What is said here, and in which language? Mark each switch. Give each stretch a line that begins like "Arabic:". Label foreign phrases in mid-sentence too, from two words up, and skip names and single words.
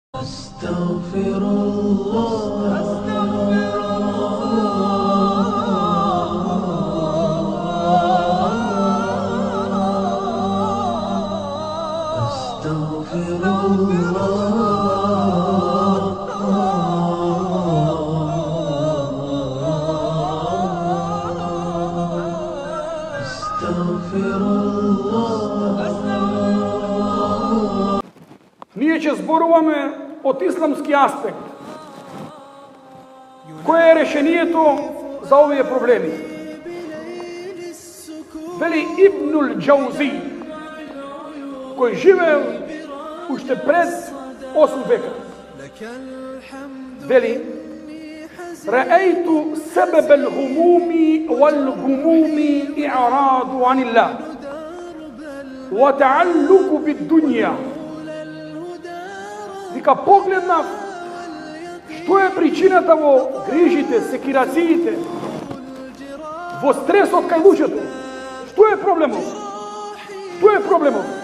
Arabic: أستغفر الله أستغفر الله.
Macedonian: Ние ќе зборуваме од исламски аспект. Кое е решението за овие проблеми? Вели Ибнул Џаузи, кој живеел уште пред 8 века.
Arabic: Вели: رأيت سبب الهموم والغموم الإعراض عن الله والتعلق بالدنيا.
Macedonian: Вика, погледнав што е причината во грижите, секирациите, во стресот кај луѓето. Што е проблемот? Што е проблемот?